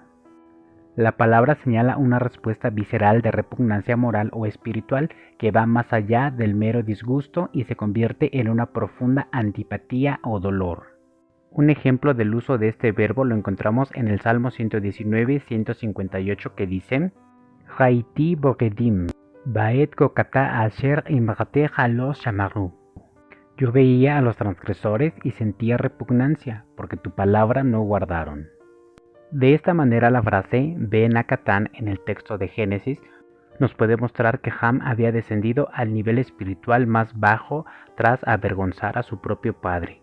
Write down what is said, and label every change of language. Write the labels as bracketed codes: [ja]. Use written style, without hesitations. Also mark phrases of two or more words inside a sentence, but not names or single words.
[es] La palabra señala una respuesta visceral de repugnancia moral o espiritual que va más allá del mero disgusto y se convierte en una profunda antipatía o dolor. Un ejemplo del uso de este verbo lo encontramos en el Salmo 119-158 que dice [he] ראיתי בוגדים ואתקוטטה אשר אמרתך לא שמרו. [es] Yo veía a los transgresores y sentía repugnancia, porque tu palabra no guardaron. De esta manera la frase [he] בן הקטן [es] en el texto de Génesis nos puede mostrar que Ham había descendido al nivel espiritual más bajo tras avergonzar a su propio padre.